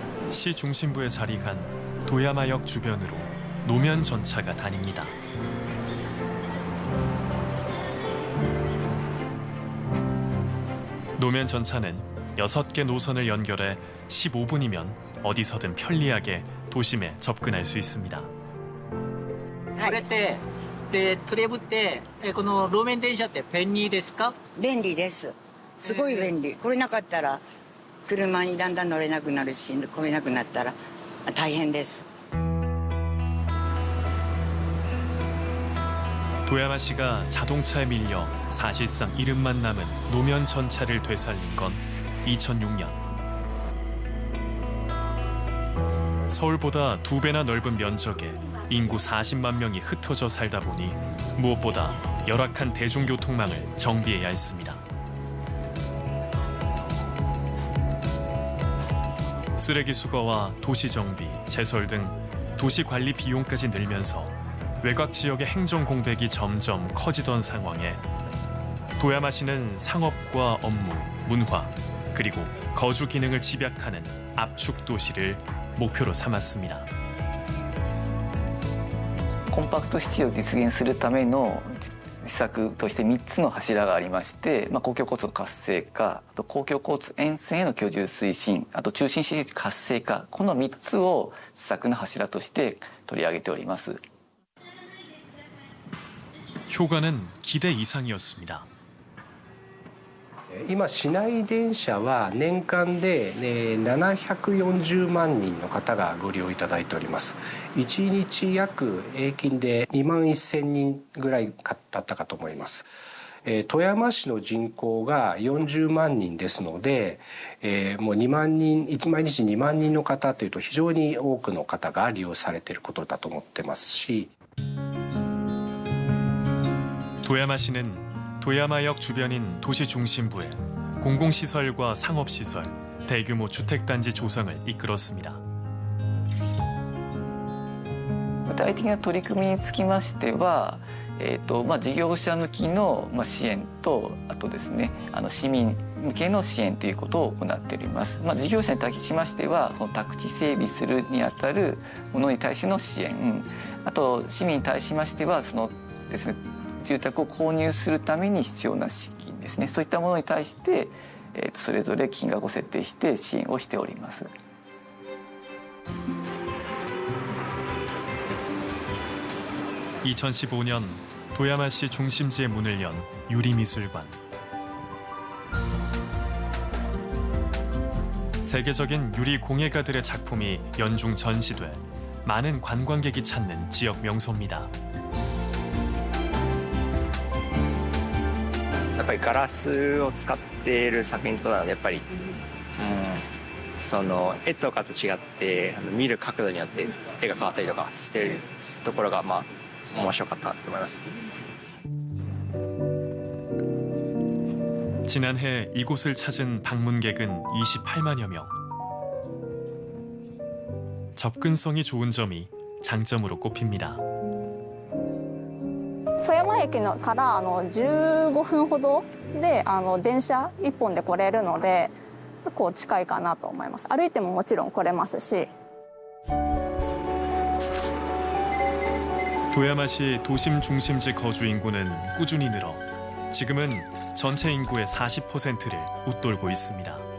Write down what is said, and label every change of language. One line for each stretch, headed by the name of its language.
Korean: 시 중심부에 자리한 도야마역 주변으로 노면 전차가 다닙니다. 노면 전차는 6개 노선을 연결해 15분이면 어디서든 편리하게 도심에 접근할 수 있습니다.
Japanese: これってトレブってこの路面電車って便利ですか？便利です。すごい便利。これなかったら車にだんだん乗れなくなるし、来れなくなったら大変です。
Korean: 도야마시가 자동차에 밀려 사실상 이름만 남은 노면 전차를 되살린 건 2006년. 서울보다 2배나 넓은 면적에 인구 40만 명이 흩어져 살다 보니 무엇보다 열악한 대중교통망을 정비해야 했습니다. 쓰레기 수거와 도시 정비, 제설 등 도시 관리 비용까지 늘면서 외곽 지역의 행정 공백이 점점 커지던 상황에 도야마시는 상업과 업무, 문화, 그리고 거주 기능을 집약하는 압축 도시를 목표로 삼았습니다.
Japanese: コンパクトシティを実現するための施策として3つの柱がありまして、公共交通の活性化、あと公共交通沿線への居住推進、あと中心市街活性化、この3つを施策の柱として取り上げております。
Korean: 효과는 기대 이상이었습니다.
Japanese: 今市内電車は年間で740万人の方がご利用いただいております。 1日約平均で2万1000人ぐらいだったかと思います。富山市の人口が40万人ですので、もう2万人、毎日2万人の方というと非常に多くの方が利用されていることだと思ってますし。
Korean: 도야마시는 도야마역 주변인 도시 중심부에 공공시설과 상업시설, 대규모 주택단지 조성을 이끌었습니다.
Japanese: 具体的な取り組みにつきましては、事業者向きの支援と、あとですね、市民向けの支援ということを行っております。事業者に対しましては、この宅地整備するにあたるものに対しての支援、あと市民に対しましてはそのですね。住宅を購入するために必要な資金ですね。そういったものに対して、それぞれ金額を設定して支援をしております。
Korean: 2015년 도야마시 중심지에 문을 연 유리미술관. 세계적인 유리 공예가들의 작품이 연중 전시돼 많은 관광객이 찾는 지역 명소입니다.
Japanese: やっぱりガラスを使っている作品とかなのでやっぱり、その絵とかと違って見る角度によって絵が変わったりとかしてるところが面白かったと思います。
Korean: 지난해 이곳을 찾은 방문객은 28만여 명. 접근성이 좋은 점이 장점으로 꼽힙니다.
Japanese: 富山駅から15分ほどで電車1本で来れるので結構近いかなと思います。歩いてももちろん来れますし。
Korean: 도야마시 도심 중심지 거주 인구는 꾸준히 늘어 지금은 전체 인구의 40%를 웃돌고 있습니다.